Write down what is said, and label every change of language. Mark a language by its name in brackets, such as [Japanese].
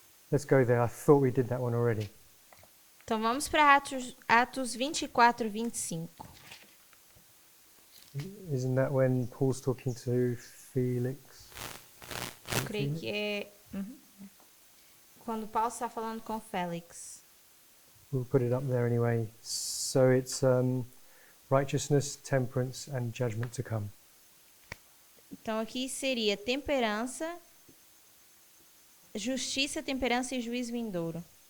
[English] Let's go there. I thought we did that one already. [Portuguese] Então vamos para Atos 24, 25. [English] Isn't that when Paul's talking to Felix? [Portuguese] Eu creio que é quando Paulo está falando com Félix. [English] We'll put it up there anyway. So it's righteousness, temperance, and judgment to come. [Portuguese] Então aqui seria temperança, justiça, temperança e juízo vindouro.